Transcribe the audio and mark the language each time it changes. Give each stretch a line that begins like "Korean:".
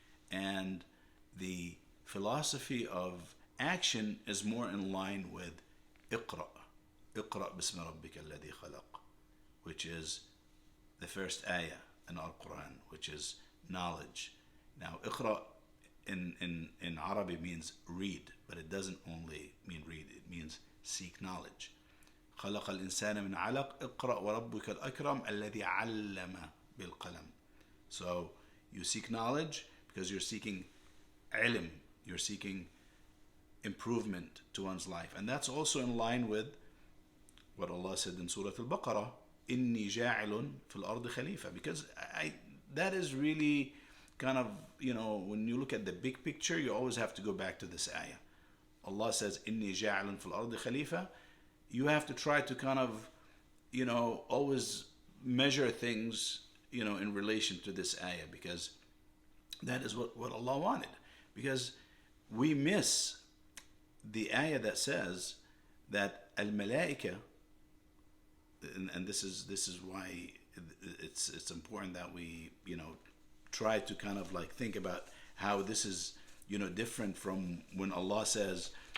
English: And the philosophy of action is more in line with
Arabic: اقرأ باسم ربك الذي خلق,
English: which is the first ayah in our Quran, which is knowledge. Now, اقرأ in Arabic means read, but it doesn't only mean read, it means seek knowledge.
Arabic: خلق الإنسان من علق اقرأ وربك الأكرم الذي علم بالقلم.
English: So you seek knowledge because you're seeking ilm, you're seeking improvement to one's life. And that's also in line with what Allah said in Surah Al-Baqarah,
Arabic: إني جاعل في الأرض خليفة,
English: because that is really kind of, when you look at the big picture, you always have to go back to this ayah. Allah says,
Arabic: إني جاعل في الأرض خليفة.
English: You have to try to kind of, always measure things, in relation to this ayah, because that is what Allah wanted. Because we miss the ayah that says that al-malaika, and this is why it's important that we, try to kind of like think about how this is, different from when Allah says,